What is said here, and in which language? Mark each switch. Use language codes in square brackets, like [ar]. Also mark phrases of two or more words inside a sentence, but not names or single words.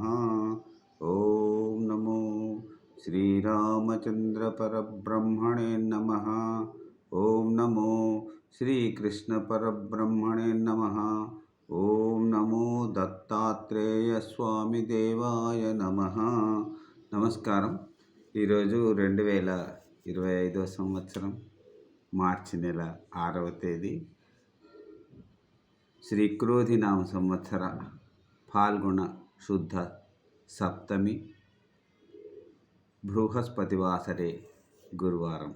[sa] ओम नमो श्रीरामचंद्रपरब्रह्मणे नमः। ओम नमो श्रीकृष्णपरब्रह्मणे नमः। ओम नमो दत्तात्रेय स्वामी देवाय नमः। [te] నమస్కారం. ఈరోజు 2025 సంవత్సరం మార్చి నెల 6వ తేదీ శ్రీ క్రోధినామ సంవత్సర ఫాల్గుణ శుద్ధ సప్తమి బృహస్పతివాసరే గురువారం.